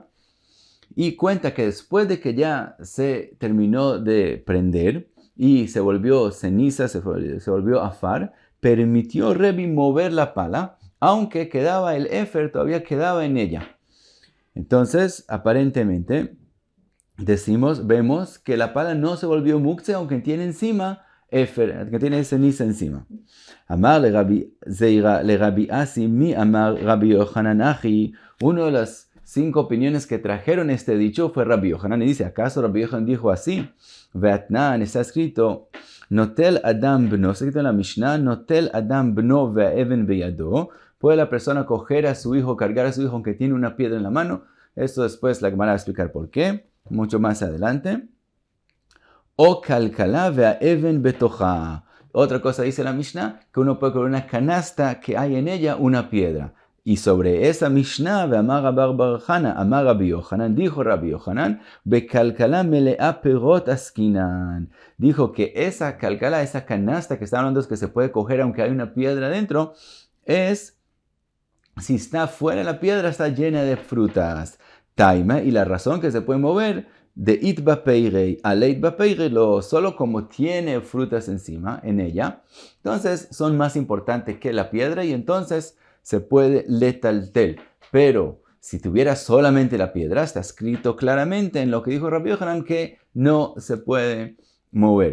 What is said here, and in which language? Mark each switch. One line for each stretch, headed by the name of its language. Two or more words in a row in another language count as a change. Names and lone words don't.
Spanish: Y cuenta que después de que ya se terminó de prender y se volvió ceniza, se volvió afar, permitió Rebi mover la pala, aunque quedaba el éfer, todavía quedaba en ella. Entonces, aparentemente, vemos que la pala no se volvió muktzeh, aunque tiene encima éfer, que tiene ceniza encima.
Aramaic: אמר ליה רבי זירא לרבי אסי מי אמר רבי יוחנן הכי.
Spanish: Uno de las 5 opiniones que trajeron este dicho fue Rabbi Yochanan, y dice, ¿acaso Rabbi Yochanan dijo así? Ve'atnan, está escrito,
Hebrew: נוטל אדם בנו,
Spanish: está escrito en la Mishnah,
Hebrew: נוטל אדם בנו ואבן בידו.
Spanish: Puede la persona coger a su hijo, cargar a su hijo aunque tiene una piedra en la mano. Esto después la Gemara va a explicar por qué, mucho más adelante.
Hebrew: או כלכלה ואבן בתוכה.
Spanish: Otra cosa dice la Mishnah, que uno puede coger una canasta que hay en ella una piedra. Y sobre esa Mishnah,
Aramaic: ואמר רבי בר חנה אמר רבי יוחנן,
Spanish: dijo Rabbi Yochanan,
Aramaic: בכלכלה מליאה פירות עסקינן.
Spanish: Dijo que esa kalkala, esa canasta que está hablando, que se puede coger aunque hay una piedra dentro, es, si está fuera la piedra, está llena de frutas. Taima, y la razón que se puede mover,
Aramaic: דאיכא פירי הא ליכא פירי,
Spanish: solo como tiene frutas encima, en ella, entonces son más importantes que la piedra y entonces se puede letaltel. Pero si tuviera solamente la piedra, está escrito claramente en lo que dijo Rabbi Yochanan que no se puede mover.